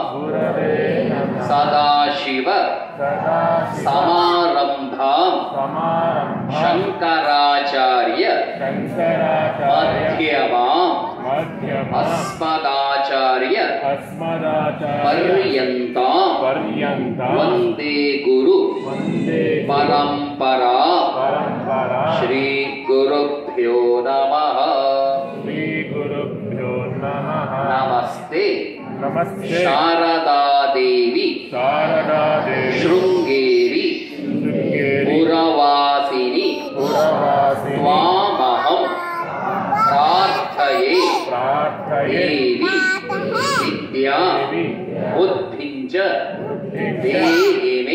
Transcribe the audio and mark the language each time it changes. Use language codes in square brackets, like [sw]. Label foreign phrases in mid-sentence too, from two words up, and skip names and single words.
[sa] ಸದಾಶಿವ ಸಮಾರಂಭಾಂ ಶಂಕರಾಚಾರ್ಯ ಮಧ್ಯಮಾಂ ಅಸ್ಮದಾಚಾರ್ಯ ಪರ್ಯಂತಾಂ ವಂದೇ ಗುರು ಪರಂಪರಾ. ಶ್ರೀ ಗುರುಭ್ಯೋ ನಮಃ. ನಮಸ್ತೆ. ಶಾರದಾ ದೇವಿ ಶೃಂಗೇರಿ ಪುರವಾಸಿನಿ ತ್ವಾಮಹಂ ಪ್ರಾರ್ಥಯೇ ದೇವಿ ವಿದ್ಯಾ ಬುದ್ಧಿಂಚ ದೇಹಿ ಮೇ.